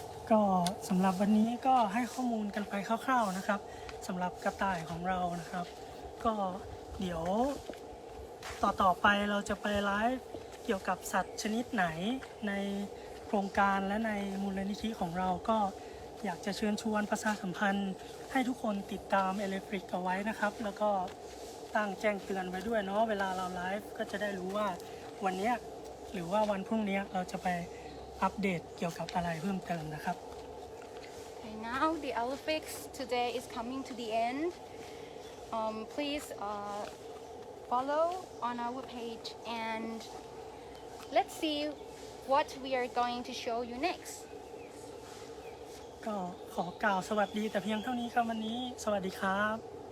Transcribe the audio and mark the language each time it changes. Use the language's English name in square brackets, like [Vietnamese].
[Thai] ก็สำหรับวันนี้ก็ให้ข้อมูลกันไปคร่าวๆนะครับสำหรับกระต่ายของเรานะครับ ก็เดี๋ยวต่อไปเราจะไปไลฟ์เกี่ยวกับสัตว์ชนิดไหนในโครงการและในมูลนิธิของเราก็อยากจะเชิญชวนประชาสัมพันธ์ให้ทุกคนติดตาม Eleflix เอาไว้นะครับแล้วก็ ตั้งแจ้งเตือนไว้ด้วยเนาะเวลาเราไลฟ์ก็จะได้รู้ว่าวันนี้หรือว่าวันพรุ่งนี้เราจะไปอัปเดตเกี่ยวกับอะไรเพิ่มเติมนะครับ [English] Okay, now the Eleflix today is coming to the end. Please follow on our page and let's see what we are going to show you next. [Thai] ก็ขอกล่าวสวัสดีแต่เพียงเท่านี้ครับวันนี้สวัสดีครับ